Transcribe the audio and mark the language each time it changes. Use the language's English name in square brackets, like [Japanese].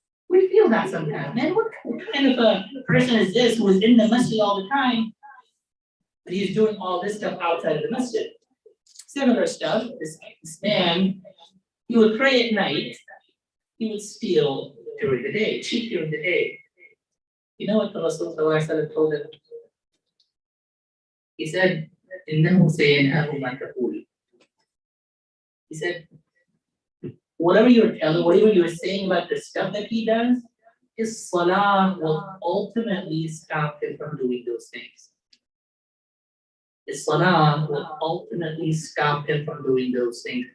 [English] We feel that sometimes. Man, what kind of a person is this who is in the masjid all the time, but he's doing all this stuff outside of the masjid? Similar stuff, this man, he would pray at night, he would steal during the day, cheat during the day. You know what the Rasulullah told him? He said, [Arabic] إِنَّهُ سَيَنْهَاهُ مَا تَقُولُ. [English] He said, whatever you're telling, whatever you're saying about the stuff that he does, his Salah will ultimately stop him from doing those things. His Salah will ultimately stop him from doing those things.